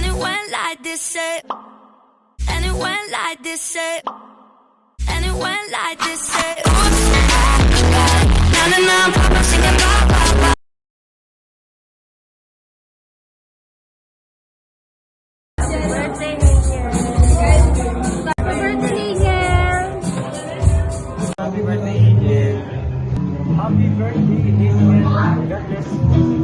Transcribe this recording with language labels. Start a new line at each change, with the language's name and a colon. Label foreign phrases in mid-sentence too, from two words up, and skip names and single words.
English: it went like this, and it went like this, and it went like this, oops, na na na, papa singing ba ba ba. Happy birthday, Angel. Happy birthday, Angel. God bless you.